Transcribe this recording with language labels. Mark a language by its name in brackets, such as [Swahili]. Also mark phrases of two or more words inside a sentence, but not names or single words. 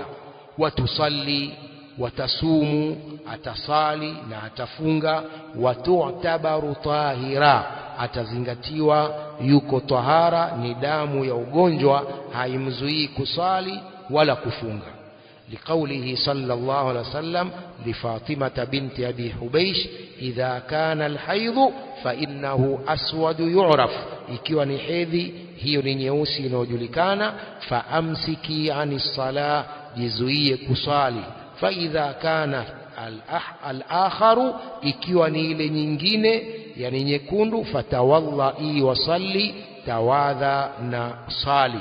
[Arabic] وتصلي، وتصوم, [Swahili] atasali na atafunga. [Arabic] وتعتبر طاهرة, [Swahili] atazingatiwa yuko tahara, ni damu ya ugonjwa, haimzuii kusali wala kufunga. [Arabic] لقوله صلى الله عليه وسلم لفاطمة بنت أبي حبيش إذا كان الحيض فإنه أسود يعرف، [Swahili] ikiwa ni hedhi hiyo ni nyeusi inayojulikana. [Arabic] فأمسكي عن الصلاة, [Swahili] jizuie kusali. [Arabic] فإذا كان الآخر, [Swahili] ikiwa ni ile nyingine yani nyekundu, [Arabic] فتوضئي وصلي, [Swahili] tawadha na sali.